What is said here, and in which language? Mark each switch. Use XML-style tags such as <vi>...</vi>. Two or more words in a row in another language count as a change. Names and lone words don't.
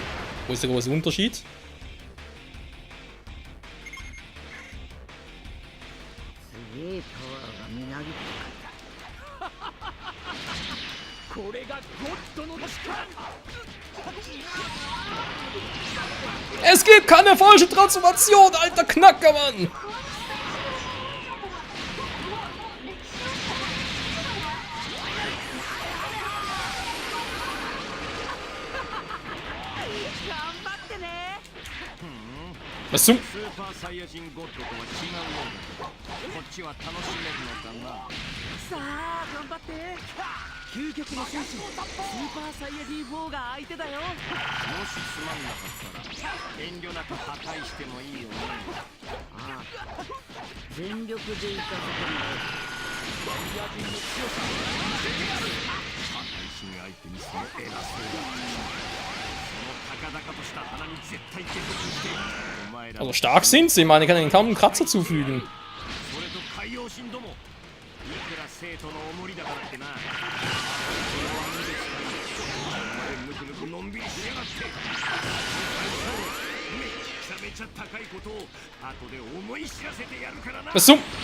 <de>Wo ist der große Unterschied? Es gibt keine falsche Transformation, alter Knackermann! Was zum...</de> <ja>スーパーサイヤ人ゴッドとは違うようだ。こっちは楽しめるのだな。さあ頑張って究極の戦士スーパーサイヤ人4が相手だよ。もしつまんなかったら遠慮なく破壊してもいいよね。ああ全力で行かせてもらう。サイヤ人の強さを見せてやる。破壊神相手にその偉そうだ。</ja> <de>Also stark sind sie, ich meine, ich kann ihnen kaum einen Kratzer zufügen. Was zum...</de>